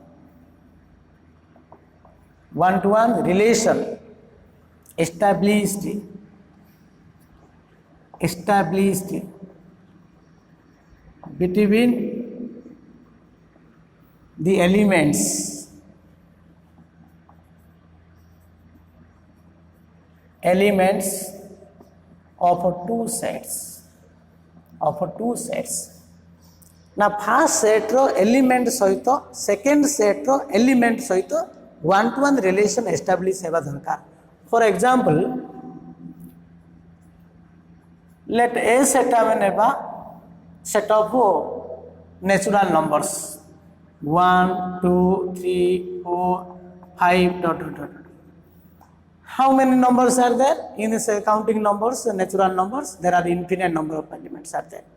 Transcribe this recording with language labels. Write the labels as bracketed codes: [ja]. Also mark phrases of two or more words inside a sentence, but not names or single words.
[en] One-to-one relation established between the elements of two sets. Now first set ro element सहित second set ro element सहित one-to-one relation establish [or] ହେବା ଦରକାର. [en] For example, let A set [or] ଆମେ ନେବା [en] set of natural numbers 1, 2, 3, 4, 5 ... How many numbers are there in this counting numbers, natural numbers? There are infinite number of elements are there.